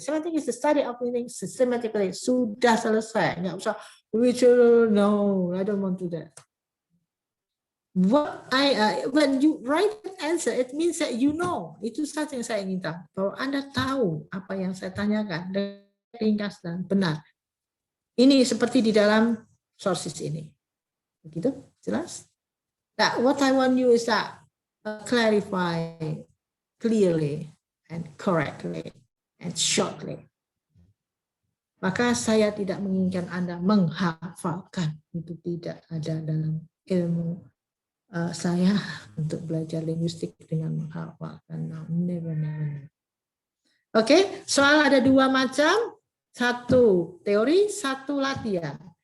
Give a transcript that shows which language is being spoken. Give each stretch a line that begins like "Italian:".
English: Semantic is the study of meaning systematically.
Indonesian: Sudah selesai. Nggak usah,
English: no, I don't want to do that. when you write an answer, it means that you know.
Indonesian: Itu saja yang saya ingin tahu. Bahwa Anda tahu apa yang saya tanyakan, ringkas dan benar. Ini seperti di dalam sources ini. Begitu? Jelas?
English: That what I want you is that clarify clearly and correctly and shortly.
Indonesian: Maka saya tidak menginginkan Anda menghafalkan. Itu tidak ada dalam ilmu saya untuk belajar linguistik dengan menghafalkan.
English: No, never.
Indonesian: Oke, soal ada dua macam. Satu teori, satu latihan.